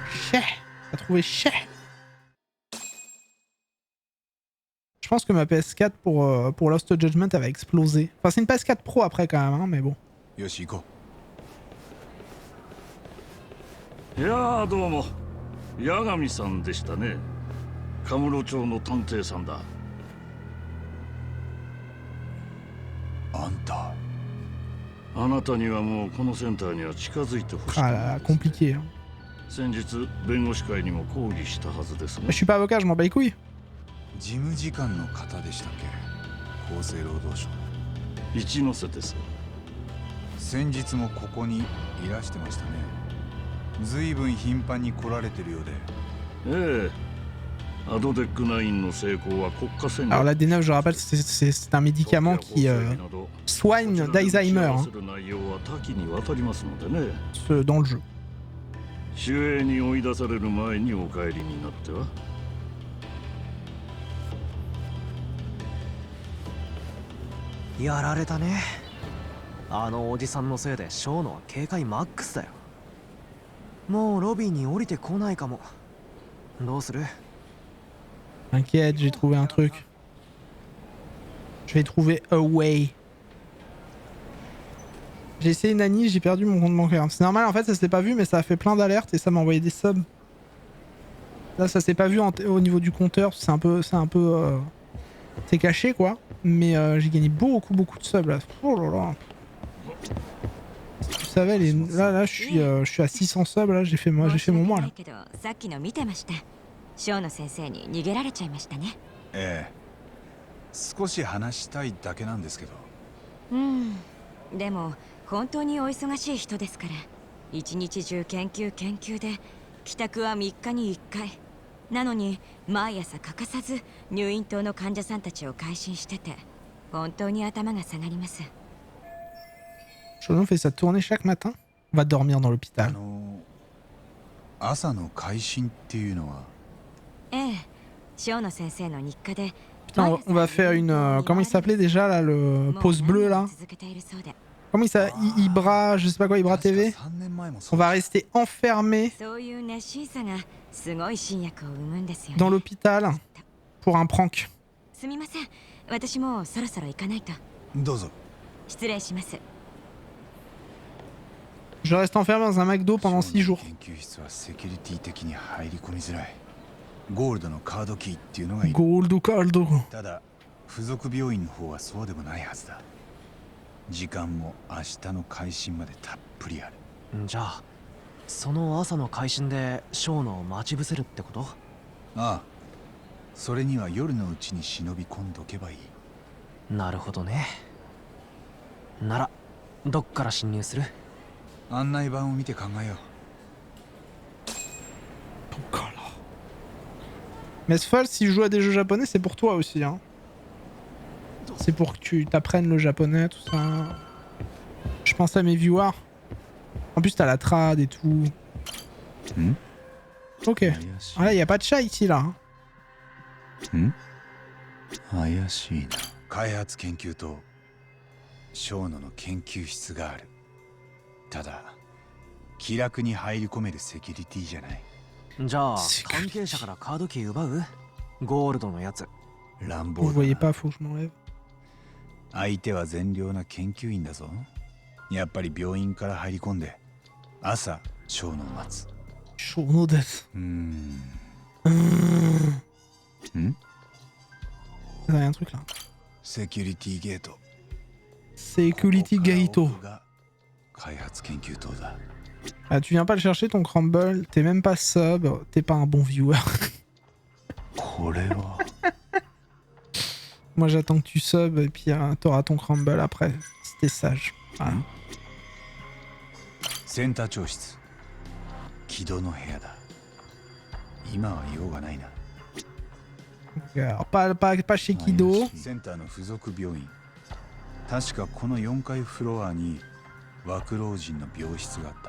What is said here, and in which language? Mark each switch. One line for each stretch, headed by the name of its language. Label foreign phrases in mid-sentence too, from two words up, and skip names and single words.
French: cher. T'as trouvé cher. Je pense que ma PS4 pour Lost Judgment elle va exploser. Enfin c'est une PS4 Pro après quand même, hein, mais bon.
Japanese: よし行こいやーどうも八神さんでしたね。カムロ町の探偵さんだ。う。あんたあなたにはもうこのセンターには近づいてほしく
French: Ah
Japanese: な
French: là
Japanese: い
French: là, compliqué. Hein.
Japanese: 先日弁護士会にも抗議したはずですね
French: Je。suis pas avocat, je m'en bats les couilles.
Japanese: 事務次官の方でしたっけ？厚生労働省。一ノ瀬です。先日もここにいらしてましたね。ずいぶん頻繁に来られてるようで。ええ。アドデック9の成功は国家戦略。
French: Alors la D9, je rappelle, c'est un médicament qui soigne d'Alzheimer hein,
Japanese: する内容は多岐にわたりますのでね。
French: dans le jeu.
Japanese: 守衛に追い出される前にお帰りになっては。やられたね。あのおじさんのせいでショーノは警戒マックスだよ。もうロビーに降りてこないかも。どうする？
French: T'inquiète, j'ai trouvé un truc. Je vais trouver
English: a way.
French: J'ai essayé Nani, j'ai perdu mon compte bancaire. C'est normal, en fait, ça s'est pas vu, mais ça a fait plein d'alertes et ça m'a envoyé des subs. Là, ça s'est pas vu au niveau du compteur, c'est un peu, c'est caché quoi. Mais j'ai gagné beaucoup de subs là. Oh là là. Si tu savais, là, je suis à 600 subs là, j'ai fait mon mois là.
Japanese: さっきの見てました。ショーの先生に逃げられちゃいましたね。ええ。少し話したいだけなんですけど。でも本当にお忙しい人ですから、一日中研究で、帰宅は3日に1回。なのに毎朝欠かさず入院棟の患者さんたちを回診してて、本当に頭が下がります。
French: Shono fait sa tournée chaque matin. On va dormir dans l'hôpital.
Japanese: 朝の回診っていうのは。ええ、ショーの先生の日課で。
French: Putain, on va faire une... comment il s'appelait déjà là, le pause bleu là? Comment il s'appelle? Ibra, je sais pas quoi, Ibra TV? On va rester enfermé dans l'hôpital pour un prank.
Japanese: すみません、私もそろそろ行かないと。どうぞ。失礼します。
French: Je reste enfermé dans un McDo pendant 6 jours.
Japanese: 研究室はセキュリティ的に入り込みづらい。ゴールドのカードキーっていうのがいい。ゴールドカード。ただ付属病院の方はそうでもないはずだ。時間も明日の開診までたっぷりある。じゃあその朝の会心でショーノを待ち伏せるってこと？ああ、それには夜のうちに忍び込んどけばいい。なるほどね。ならどっから侵入する？案内板を見て考えよう。
French: Mais Sfal, si je joue à des jeux japonais, c'est pour toi aussi. Hein. C'est pour que tu t'apprennes le japonais, tout ça. Je pense à mes viewers. En plus, t'as la trad et tout. Ok. Ah là, y a pas de chat ici, là.
Japanese: 怪しいな。開発研究とショーノの研究室がある。ただ気楽に入り込めるセキュリティじゃない。じゃあ関係者からカードキー奪う？ゴールドのやつ。乱暴
French: Vous voyez pas, faut que je m'enlève.
Japanese: 相手は善良な研究員だぞ。やっぱり病院から入り込んで朝ショーノを待つ。ショーノです。
French: Il y a un truc là.
Japanese: セキュリティゲート。
English: Security Gate.
Japanese: 開発研究棟だ。
French: Ah, tu viens pas le chercher ton crumble, t'es même pas sub, t'es pas un bon viewer. Moi j'attends que tu sub et puis t'auras ton crumble après, si t'es sage. Voilà.
Japanese: センター長室。木戸の部屋だ。今は用がないな。
French: Alors, pas chez Kido.
Japanese: センターの付属病院。確かこの4階フロアに若老人の病室があった。